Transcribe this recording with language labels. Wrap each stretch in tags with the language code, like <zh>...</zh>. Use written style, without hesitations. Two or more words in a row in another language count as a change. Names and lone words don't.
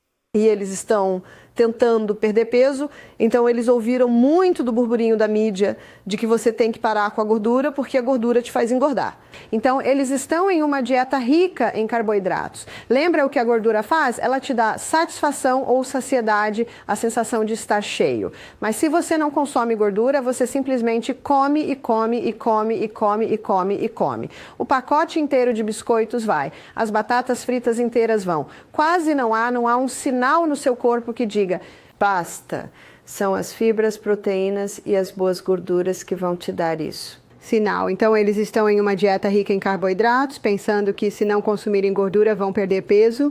<pt>E eles estão tentando perder peso, então eles ouviram muito do burburinho da mídia de que você tem que parar com a gordura porque a gordura te faz engordar. Então eles estão em uma dieta rica em carboidratos. Lembra o que a gordura faz? Ela te dá satisfação ou saciedade, a sensação de estar cheio. Mas se você não consome gordura, você simplesmente come e come e come e come e come e come. O pacote inteiro de biscoitos vai, as batatas fritas inteiras vão. Quase não há um sinal no seu corpo que diga basta, são as fibras, proteínas e as boas gorduras que vão te dar isso. Sinal. Então eles estão em uma dieta rica em carboidratos, pensando que se não consumirem gordura vão perder peso.</pt>